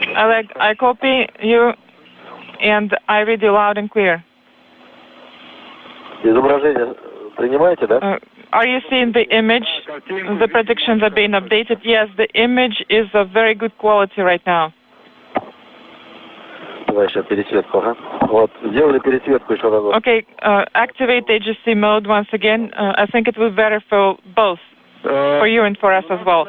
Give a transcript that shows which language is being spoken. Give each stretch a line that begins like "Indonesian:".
English: Oleg, I copy you and I read you loud and clear.
Russian: Изображение принимаете, да?
English: Are you seeing the image? The predictions are being updated. Yes, the image is of very good quality right now. Okay, activate AGC mode once again. I think it will be better for both, for you and for us as well.